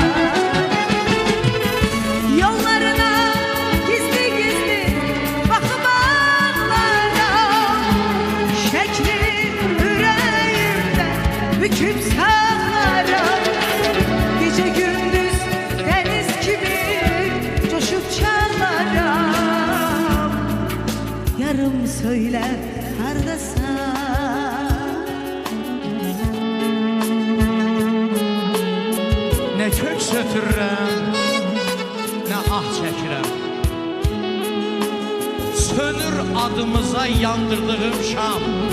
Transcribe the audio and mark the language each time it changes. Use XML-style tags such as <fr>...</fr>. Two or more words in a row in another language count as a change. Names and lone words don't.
<tr>Yollarına gizli gizli bakıp ağlarım. Şekli yüreğimde büküp saklarım. Gece gündüz deniz gibi coşup çağlarım.</tr> <az>Yarım söyle hardasa. Nə kök sötürürəm, nə ah çəkirəm. Sönür adımıza yandırdığım şam.</az>